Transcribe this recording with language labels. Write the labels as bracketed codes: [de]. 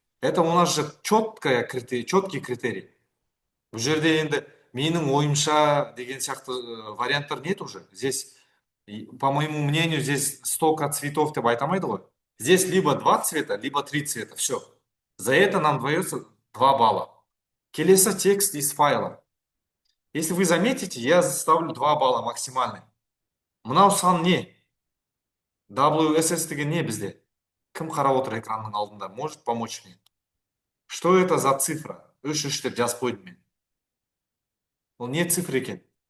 [ru] Это у нас же четкий критерий. [kk] Бұл жерде енді менің ойымша деген сияқты варианттар [ru] нет уже. Здесь, по моему мнению, здесь столько цветов [kk] деп айта алмайды ғой. [ru] Здесь либо 2 цвета, либо 3 цвета. Все. За это нам дается 2 балла. Келесі текст из файла. Если вы заметите, я ставлю 2 балла максимальный. [kk] Мынау сан не? WSS деген не бізде? Кім қарап отыр экранның алдында? [ru] Может помочь мне? Что это за цифра? [kk] 3 деп жазып қойдым мен. Ол не цифр екен?